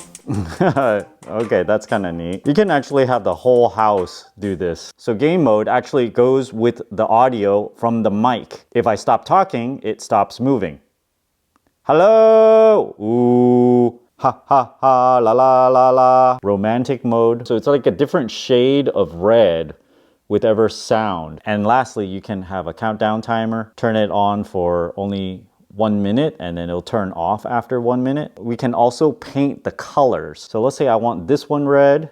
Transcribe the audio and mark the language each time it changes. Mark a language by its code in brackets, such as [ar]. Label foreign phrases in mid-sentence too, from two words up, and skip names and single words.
[en] Okay, that's kind of neat. You can actually have the whole house do this. So game mode actually goes with the audio from the mic. If I stop talking, it stops moving. Hello! Ooh. Ha ha ha, la la la la. Romantic mode. So it's like a different shade of red with every sound. And lastly, you can have a countdown timer. Turn it on for only 1 minute and then it'll turn off after 1 minute. We can also paint the colors. So let's say I want this one red.